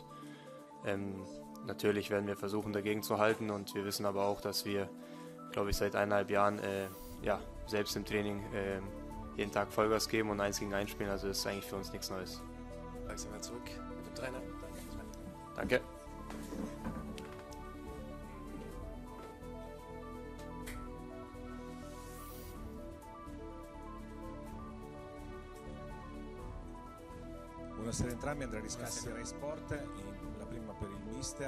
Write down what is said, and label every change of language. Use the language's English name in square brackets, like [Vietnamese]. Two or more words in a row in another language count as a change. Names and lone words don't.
[German] Natürlich werden wir versuchen, dagegen zu halten, und wir wissen aber auch, dass wir, glaube ich, seit 1,5 Jahren selbst im Training jeden Tag Vollgas geben und 1 gegen 1 spielen. Also das ist eigentlich für uns nichts Neues. Langsam mal zurück mit dem Trainer. Danke. [Italian] Buonasera a entrambi, Andrea Riscassi, Rai Sport, la prima per il mister.